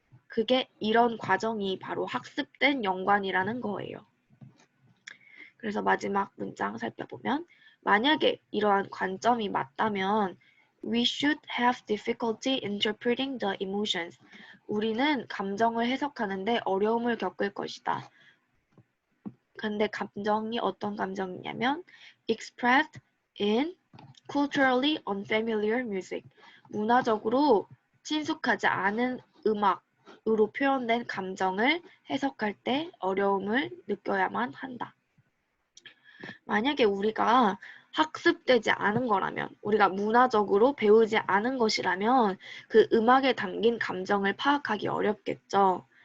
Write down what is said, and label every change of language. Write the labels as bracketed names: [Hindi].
[Korean] 그게 이런 과정이 바로 학습된 연관이라는 거예요. 그래서 마지막 문장 살펴보면 만약에 이러한 관점이 맞다면 [English] We should have difficulty interpreting the emotions. [Korean] 우리는 감정을 해석하는데 어려움을 겪을 것이다. 근데 감정이 어떤 감정이냐면 [English] expressed in culturally unfamiliar music. [Korean] 문화적으로 친숙하지 않은 음악으로 표현된 감정을 해석할 때 어려움을 느껴야만 한다. 만약에 우리가 학습되지 않은 거라면, 우리가 문화적으로 배우지 않은 것이라면 그 음악에 담긴 감정을 파악하기 어렵겠죠.